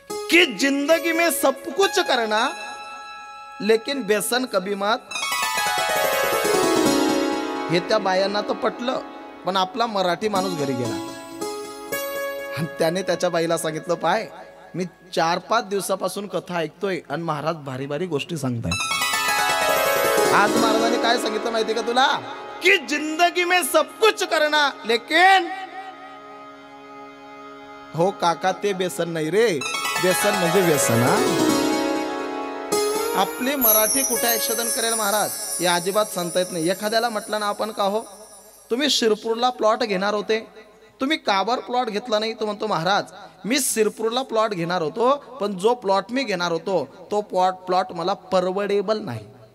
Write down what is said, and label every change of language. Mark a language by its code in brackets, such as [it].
[hi] कि जिंदगी में सब कुछ करना लेकिन बेसन कभी मत. [mr] हे त्या बायांना तर पटलं, पण आपला मराठी माणूस घरी गेला आणि त्याने त्याच्या बाईला सांगितलं, पाय मी 4-5 दिवसापासून कथा ऐकतोय आणि महाराज भारी भारी गोष्टी सांगताय. आज महाराजांनी काय सांगितलं माहिती का तुला? [hi] कि जिंदगी में सब कुछ करना लेकिन, [mr] हो काका ते बेसन नाही रे, व्यसन म्हणजे व्यसन हा. आपली मराठी कुठे ऍक्शन करेल महाराज हे अजिबात सांगता येत नाही. एखाद्याला म्हटलं ना आपण का हो तुम्ही शिरपूरला प्लॉट घेणार होते, तुम्ही काबर प्लॉट घेतला नाही? तो म्हणतो महाराज मी शिरपूरला प्लॉट घेणार होतो, पण जो प्लॉट मी घेणार होतो तो प्लॉट मला परवडेबल नाही.